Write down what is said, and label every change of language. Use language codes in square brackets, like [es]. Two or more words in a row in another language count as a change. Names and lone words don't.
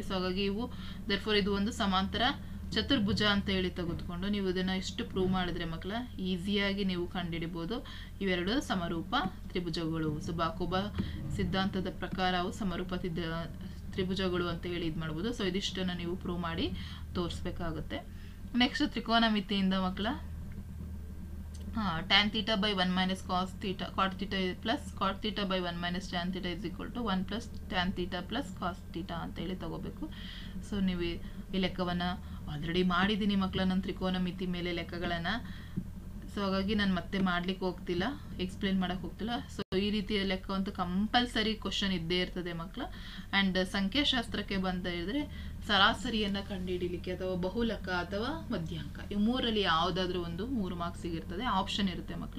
[kn] ಸೊ ಹಾಗಾಗಿ ಇವು ದೇರ್ಫೋರ್ ಇದು ಒಂದು ಸಮಾಂತರ ಚತುರ್ಭುಜ ಅಂತ ಹೇಳಿ ತೆಗೆದುಕೊಂಡು ನೀವು ಇದನ್ನು ಇಷ್ಟು ಪ್ರೂವ್ ಮಾಡಿದ್ರೆ ಮಕ್ಕಳ ಈಸಿಯಾಗಿ ನೀವು ಕಂಡುಹಿಡಿಬೋದು. ಇವೆರಡು ಸಮರೂಪ ತ್ರಿಭುಜಗಳು. ಸೊ ಬಾಕುಬ ಸಿದ್ಧಾಂತದ ಪ್ರಕಾರ ಅವು ಸಮರೂಪ ತ್ರಿಭುಜಗಳು ಅಂತ ಹೇಳಿ ಇದು ಮಾಡ್ಬೋದು. ಸೊ ಇದಿಷ್ಟನ್ನು ನೀವು ಪ್ರೂವ್ ಮಾಡಿ ತೋರಿಸ್ಬೇಕಾಗುತ್ತೆ. [en] ನೆಕ್ಸ್ಟ್ [kn] ತ್ರಿಕೋನಮಿತಿಯಿಂದ ಮಕ್ಕಳ [en] tan theta by 1 minus cos theta cot theta plus cot theta by 1 minus tan theta is equal to 1 plus tan theta plus cos theta [kn] ಅಂತ ಹೇಳಿ ತಗೋಬೇಕು. ಸೊ ನೀವು ಈ ಲೆಕ್ಕವನ್ನು ಆಲ್ರೆಡಿ ಮಾಡಿದ್ದೀನಿ ಮಕ್ಕಳ, ನನ್ನ ತ್ರಿಕೋನಮಿತಿ ಮೇಲೆ ಲೆಕ್ಕಗಳನ್ನು. ಸೊ ಹಾಗಾಗಿ ನಾನು ಮತ್ತೆ ಮಾಡ್ಲಿಕ್ಕೆ ಹೋಗ್ತಿಲ್ಲ, ಎಕ್ಸ್ಪ್ಲೇನ್ ಮಾಡಕ್ಕೆ ಹೋಗ್ತಿಲ್ಲ. ಸೊ ಈ ರೀತಿಯ ಲೆಕ್ಕ ಅಂತೂ [en] compulsory question [kn] ಇದ್ದೇ ಇರ್ತದೆ ಮಕ್ಕಳ. ಆ್ಯಂಡ್ ಸಂಖ್ಯಾಶಾಸ್ತ್ರಕ್ಕೆ ಬಂದ ಹೇಳಿದ್ರೆ ಸರಾಸರಿಯನ್ನು ಕಂಡುಹಿಡಿಲಿಕ್ಕೆ ಅಥವಾ ಬಹುಲಕ ಅಥವಾ ಮಧ್ಯಾಂಕ ಇವು ಮೂರಲ್ಲಿ ಯಾವುದಾದ್ರೂ ಒಂದು 3 ಮಾರ್ಕ್ಸಿಗೆ ಇರ್ತದೆ, ಆಪ್ಷನ್ ಇರುತ್ತೆ ಮಕ್ಕಳ.